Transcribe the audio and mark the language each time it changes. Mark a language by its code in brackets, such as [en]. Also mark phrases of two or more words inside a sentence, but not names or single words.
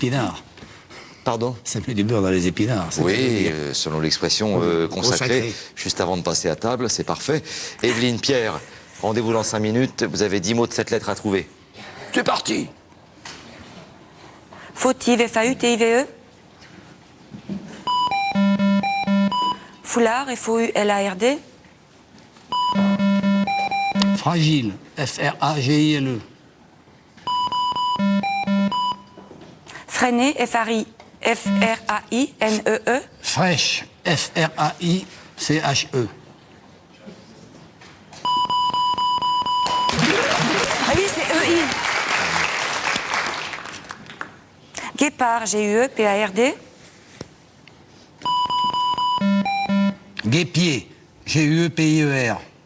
[fr] épinards. Pardon? Ça met du beurre dans les épinards. c'est ce que je veux Oui, dire. selon l'expression consacrée, Consacrée. juste avant de passer à table, c'est parfait. Evelyne, Pierre, rendez-vous dans 5 minutes. Vous avez 10 mots de cette lettre à trouver. C'est parti! fautive, F-A-U-T-I-V-E. Foulard, F-O-U-L-A-R-D. Fragile. F-R-A-G-I-L-E. Freiné, F-R-A-I-N-E-E. Fraîche. F-R-A-I-C-H-E. Ah oui, c'est E-I. Guépard, G-U-E-P-A-R-D. Guépier. G-U-E-P-I-E-R.